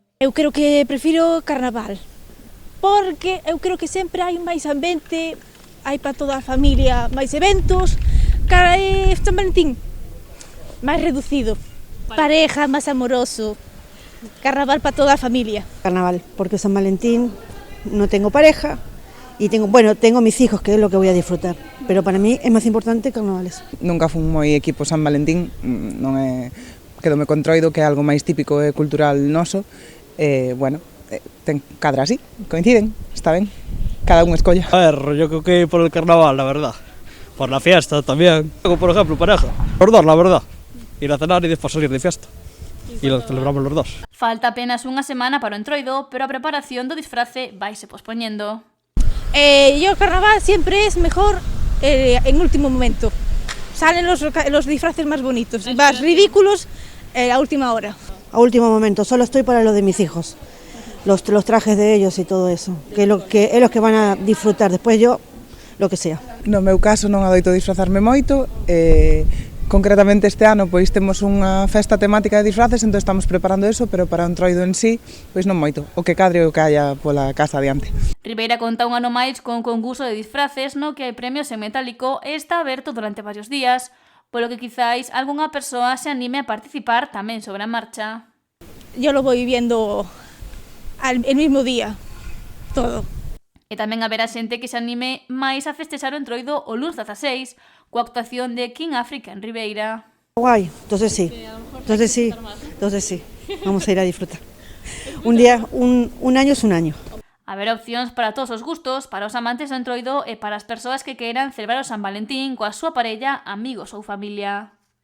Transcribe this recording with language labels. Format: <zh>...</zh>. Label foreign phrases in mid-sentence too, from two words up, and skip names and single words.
<gl>Eu creo que prefiro carnaval, porque eu creo que sempre hai máis ambiente, hai para toda a familia máis eventos, cara é San Valentín, máis reducido, pareja, máis amoroso, carnaval para toda a familia.</gl> <es>Carnaval, porque San Valentín no tengo pareja y tengo mis hijos, que es lo que voy a disfrutar, pero para mí es más importante carnavales.</es> <gl>Nunca fui moi equipo San Valentín, non é, quedome con Entroido, que é algo máis típico e cultural noso, ten cadra así, coinciden, está ben, cada un escolla.</gl> <es>A ver, yo creo que por el carnaval, la verdad, por la fiesta también. Por ejemplo, pareja, los dos, la verdad, ir a cenar y después salir de fiesta. Y lo celebramos los dos.</es> <gl>Falta apenas unha semana para o Entroido, pero a preparación do disfrace vaise pospoñendo.</gl> <es>Yo carnaval siempre es mejor en último momento. Salen los disfraces más bonitos, más ridículos a última hora. A último momento, solo estoy para lo de mis hijos, los trajes de ellos y todo eso, que es lo que van a disfrutar, después yo, lo que sea.</es> <gl>No meu caso non adoito disfrazarme moito, concretamente este ano pois temos unha festa temática de disfraces, entón estamos preparando eso, pero para o Entroido en sí, pois non moito, o que cadre o que haya pola casa adiante. Ribeira conta un ano máis con concurso de disfraces no que hai premios en metálico e está aberto durante varios días, polo que quizáis algunha persoa se anime a participar tamén sobre a marcha.</gl> <es>Yo lo voy viendo el mismo día, todo.</es> <gl>E tamén haberá xente que se anime máis a festexar o Entroido o luns 16, coa actuación de King Africa en Ribeira.</gl> <es>Guay, entonces sí, vamos a ir a disfrutar. Un año es un año.</es> <gl>Haberá opcións para todos os gustos, para os amantes do Entroido e para as persoas que queiran celebrar o San Valentín coa súa parella, amigos ou familia.</gl>